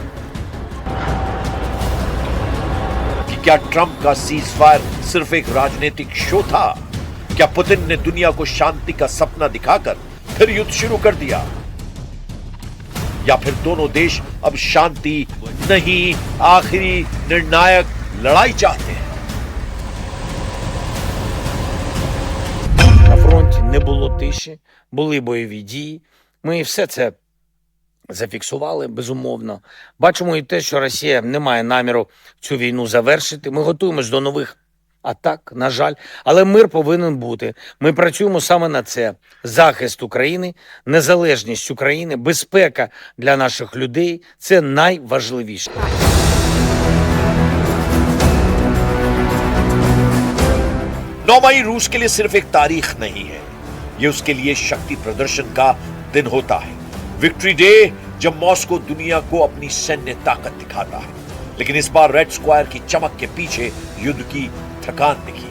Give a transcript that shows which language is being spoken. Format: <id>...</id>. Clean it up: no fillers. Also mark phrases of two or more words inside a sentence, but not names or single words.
<hi>कि क्या ट्रंप का सीज फायर सिर्फ एक राजनीतिक शो था? क्या पुतिन ने दुनिया को शांति का सपना दिखाकर फिर युद्ध शुरू कर दिया? या फिर दोनों देश अब शांति नहीं, आखिरी निर्णायक लड़ाई चाहते हैं?</hi> <uk>На фронті не було тиші, були бойові дії. Ми все це зафіксували, безумовно. Бачимо і те, що Росія не має наміру цю війну завершити. Ми готуємось до нових атак, на жаль. Але мир повинен бути. Ми працюємо саме на це. Захист України, незалежність України, безпека для наших людей – це найважливіше.</uk> <hi>मई रूस के लिए सिर्फ एक तारीख नहीं है, यह उसके लिए शक्ति प्रदर्शन का दिन होता है। विक्ट्री डे, जब मॉस्को दुनिया को अपनी सैन्य ताकत दिखाता है, लेकिन इस बार रेड स्क्वायर की चमक के पीछे युद्ध की थकान दिखी।</hi>